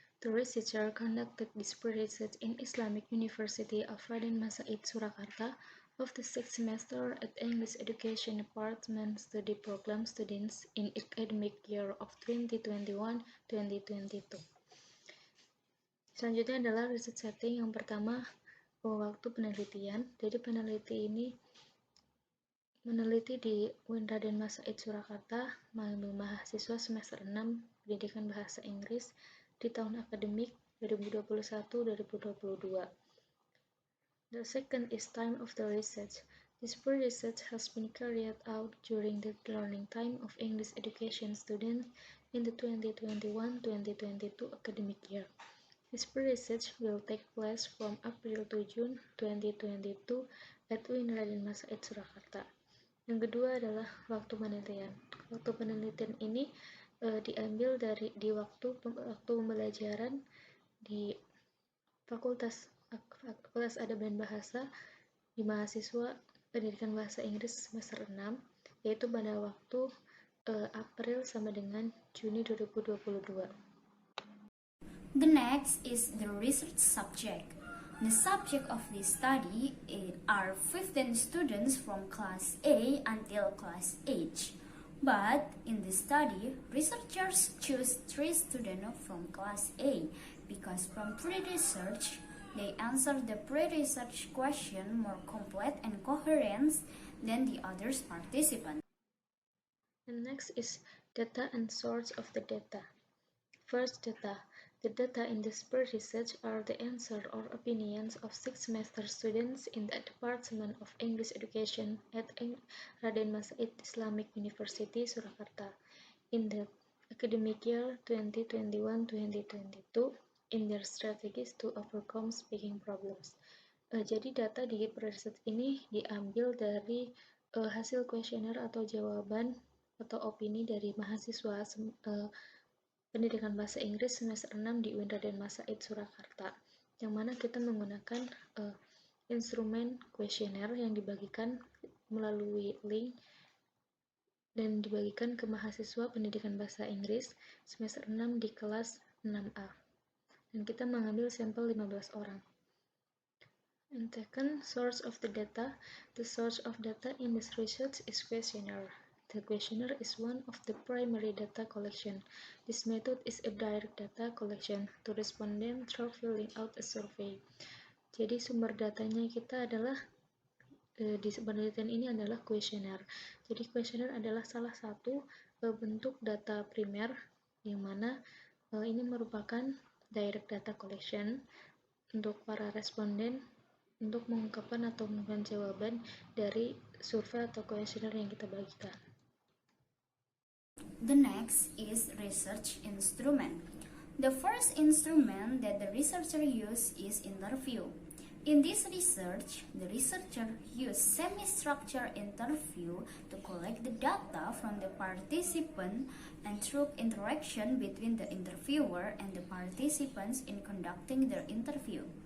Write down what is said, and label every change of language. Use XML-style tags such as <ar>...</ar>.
<en>The researcher conducted this research in Islamic University of Raden Mas Said Surakarta of the 6th semester at English Education Department Study Program students in academic year of 2021-2022.</en> <id>Selanjutnya adalah</id> <en>research setting.</en> <id>Yang pertama, waktu penelitian. Jadi peneliti ini meneliti di UIN Raden Mas Said Surakarta, mahasiswa semester 6 pendidikan bahasa Inggris di tahun akademik 2021-2022.</id> <en>The second is time of the research. This research has been carried out during the learning time of English education students in the 2021-2022 academic year. This research will take place from April to June 2022 at UIN Raden Mas Said Surakarta.</en> <id>Yang kedua adalah waktu penelitian. Waktu penelitian ini diambil di waktu pembelajaran di Fakultas Adab dan Bahasa di mahasiswa pendidikan bahasa Inggris semester 6, yaitu pada waktu April sama dengan Juni 2022.</id> <en>The next is the research subject. The subject of this study are 15 students from Class A until Class H. But in this study, researchers choose 3 students from Class A because from pre-research, they answer the pre-research question more complete and coherent than the other participants. And next is data and source of the data. First, data. The data in this research are the answer or opinions of 6th semester students in the Department of English Education at Raden Mas Said Islamic University, Surakarta, in the academic year 2021-2022 in their strategies to overcome speaking problems.</en> <id>Jadi data di research ini diambil dari hasil kuesioner atau jawaban atau opini dari mahasiswa pendidikan bahasa Inggris semester 6 di UIN Raden Mas Said Surakarta, yang mana kita menggunakan instrumen kuesioner yang dibagikan melalui link dan dibagikan ke mahasiswa pendidikan bahasa Inggris semester 6 di kelas 6A. Dan kita mengambil sampel 15 orang.</id> <en>And second, source of the data. The source of data in this research is questionnaire. The questionnaire is one of the primary data collection. This method is a direct data collection to respondent through filling out a survey.</en> <id>Jadi sumber datanya kita adalah di penelitian ini adalah questionnaire. Jadi questionnaire adalah salah satu bentuk data primer yang mana ini merupakan</id> <en>direct data collection</en> <id>untuk para responden untuk mengungkapkan atau memberikan jawaban dari survei atau questionnaire yang kita bagikan.</id> <en>The next is research instrument. The first instrument that the researcher used is interview. In this research, the researcher used semi-structured interview to collect the data from the participant and through interaction between the interviewer and the participants in conducting their interview.</en>